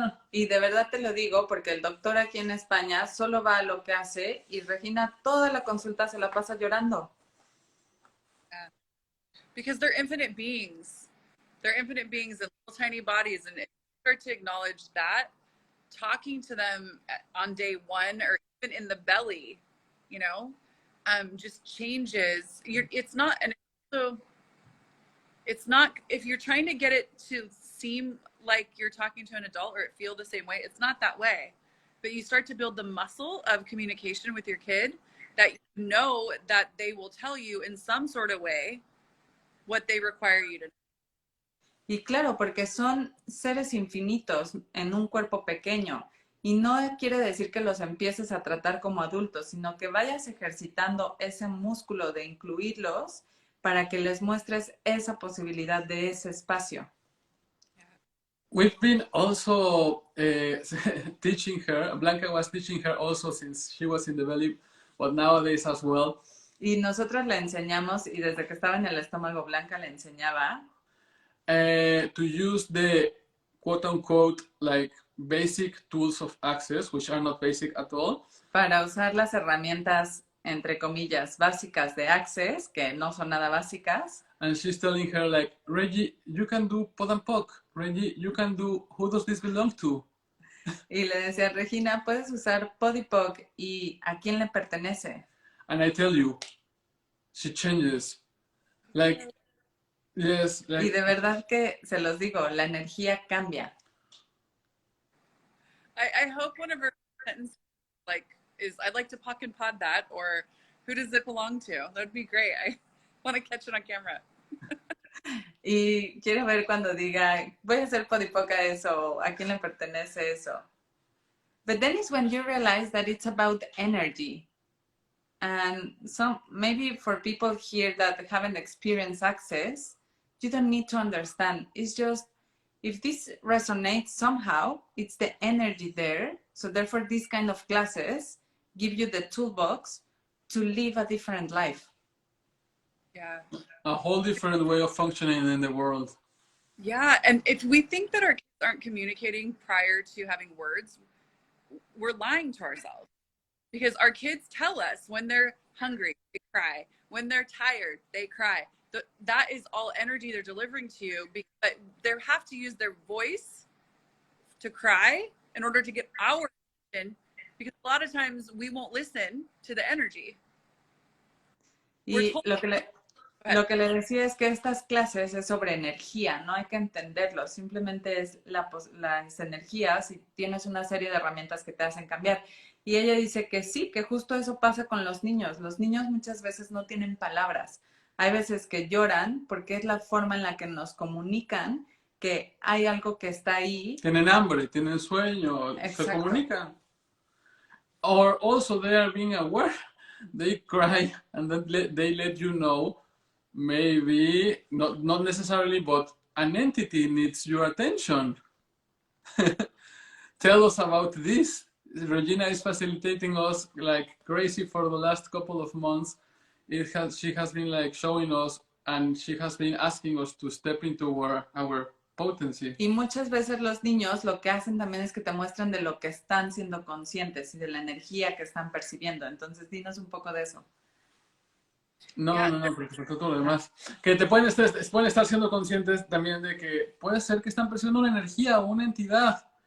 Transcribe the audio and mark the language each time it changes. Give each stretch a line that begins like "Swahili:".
Spanish: Y de verdad te lo digo porque el doctor aquí en España solo va a lo que hace y Regina toda la consulta se la pasa llorando.
English: Yeah. Because they're infinite beings. They're infinite beings in little tiny bodies. And if you start to acknowledge that, talking to them on day one or even in the belly, you know, just changes. It's not, and so it's not, if you're trying to get it to seem like you're talking to an adult or it feel the same way, it's not that way. But you start to build the muscle of communication with your kid that you know that they will tell you in some sort of way what they require you to know.
Spanish: Y claro, porque son seres infinitos en un cuerpo pequeño. Y no quiere decir que los empieces a tratar como adultos, sino que vayas ejercitando ese músculo de incluirlos para que les muestres esa posibilidad de ese espacio.
English: We've been also teaching her, Blanca was teaching her also since she was in the belly, but nowadays as well.
Spanish: Y nosotros le enseñamos, y desde que estaba en el estómago, Blanca le enseñaba
English: to use the quote-unquote like basic tools of access, which are not basic at all.
Spanish: Para usar las herramientas, entre comillas, básicas de Access, que no son nada básicas.
English: And she's telling her like, Reggie, you can do pod and poc. Reggie, you can do who does this belong to?
Spanish: Y le decía, Regina, puedes usar pod y poc y ¿a quién le pertenece?
English: And I tell you, she changes. Like, yes. Like,
Spanish: y de verdad que se los digo, la energía cambia.
English: I hope one of her sentences like is I'd like to pock and pod that, or who does it belong to? That'd be great. I want to catch it on camera.
Spanish: Y quiero ver cuando diga, voy a hacer podipoca eso, ¿a quién le pertenece eso?
English: But then it's when you realize that it's about energy. And maybe for people here that haven't experienced Access, you don't need to understand. It's just, if this resonates somehow, it's the energy there. So therefore, these kind of classes give you the toolbox to live a different life. Yeah. A whole different way of functioning in the world. Yeah. And if we think that our kids aren't communicating prior to having words, we're lying to ourselves, because our kids tell us when they're hungry, they cry. When they're tired, they cry. That is all energy they're delivering to you, because they have to use their voice to cry in order to get our attention, because a lot of times we won't listen to the energy.
Spanish: Y lo que le decía es que estas clases es sobre energía, no hay que entenderlo, simplemente es las energías y tienes una serie de herramientas que te hacen cambiar. Y ella dice que sí, que justo eso pasa con los niños. Los niños muchas veces no tienen palabras. Hay veces que lloran porque es la forma en la que nos comunican que hay algo que está ahí. Tienen hambre, tienen sueño, Exacto. Se comunican.
English: Or also they are being aware. They cry and then they let you know, maybe, not necessarily, but an entity needs your attention. Tell us about this. Regina is facilitating us like crazy for the last couple of months. She has been like showing us, and she has been asking us to step into our potency.
Spanish: Y muchas veces los niños lo que hacen también es que te muestran de lo que están siendo conscientes y de la energía que están percibiendo. Entonces, dinos un poco de eso. No, porque se todo lo demás. Que pueden estar siendo conscientes también de que puede ser que están percibiendo una energía o una entidad.